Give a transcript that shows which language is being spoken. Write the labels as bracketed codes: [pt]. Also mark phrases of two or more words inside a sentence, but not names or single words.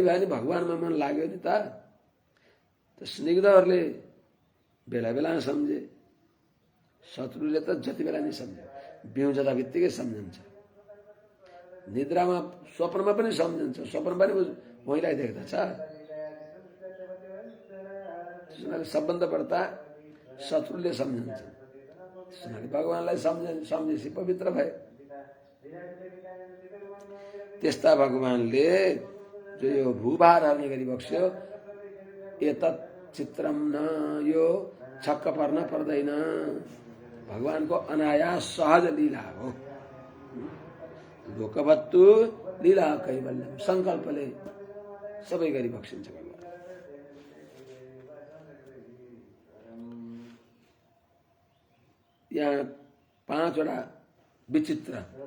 [ne] भए नि भगवानमा मन लाग्यो नि त स्निग्धहरूले बेला बेला सम्झे शत्रुले त जति बेला नि सम्झे बिउजदा बित्तिकै सम्झन्छ निद्रामा स्वप्नमा पनि सम्झन्छ स्वप्न पनि महिलाई देख्दछ सबभन्दा बढ्ता शत्रुले सम्झन्छ भगवानलाई सम्झेपछि पवित्र भए त्यस्ता भगवानले जो यो भूभार हर्ने गरी बक्स्यो [sa] एतत् चित्रम [ne] न यो छक्क पर्न पर्दैन भगवानको अनायास सहज लीला हो [sa] लोकवत्तु लीला कैवल्यम [ne] संकल्पले सबै गरी बक्सिन्छ भगवान यहाँ 5 वटा विचित्र